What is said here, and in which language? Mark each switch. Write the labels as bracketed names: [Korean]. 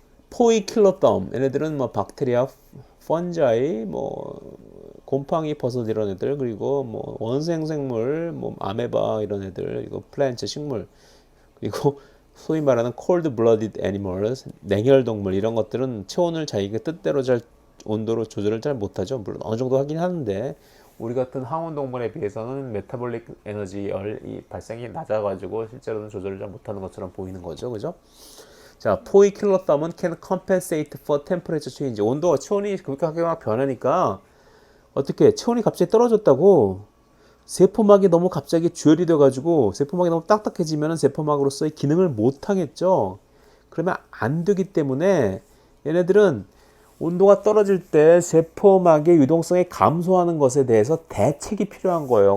[Korean] 포이킬로덤 얘네들은 박테리아, 펀자이, 곰팡이, 버섯 이런 애들 그리고 원생생물, 아메바 이런 애들 이거 플랜트 식물 그리고 소위 말하는 cold blooded animals 냉혈 동물 이런 것들은 체온을 자기가 뜻대로 잘 온도로 조절을 잘 못하죠. 물론 어느 정도 하긴 하는데 우리 같은 항온 동물에 비해서는 메타볼릭 에너지 열이 발생이 낮아가지고 실제로는 조절을 잘 못하는 것처럼 보이는 거죠. 그죠? 자, 포이킬로덤은 [English] can compensate for temperature change. [Korean] 온도가 체온이 급격하게 막 변하니까 어떻게 체온이 갑자기 떨어졌다고 세포막이 너무 갑자기 주열이 돼가지고 세포막이 너무 딱딱해지면 세포막으로서의 기능을 못 하겠죠. 그러면 안 되기 때문에 얘네들은 온도가 떨어질 때 세포막의 유동성이 감소하는 것에 대해서 대책이 필요한 거예요.